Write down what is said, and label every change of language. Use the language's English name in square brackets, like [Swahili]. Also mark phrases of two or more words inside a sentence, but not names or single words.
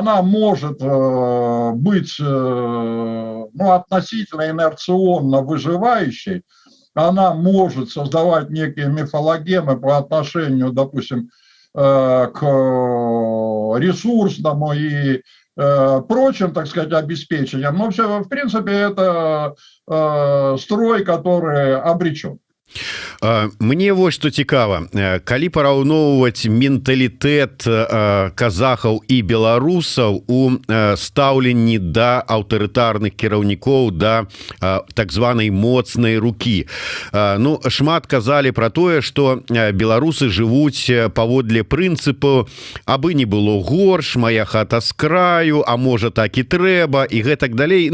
[Russian] Она может быть относительно инерционно выживающей, она может создавать некие мифологемы по отношению, допустим, к ресурсному и прочим, так сказать, обеспечениям. Но все, в принципе, это строй, который обречен. [Belarusian] Мне вот что цікава, калі параўноўваць менталітэт казахаў і беларусаў у стаўленні да аўтарытарных кіраўнікоў, да так званай моцнай рукі. Ну, шмат казалі пра тое, што беларусы жывуць паводле прынцыпу абы не было горш, мая хата з краю, а можа так і трэба, і гэтак далей.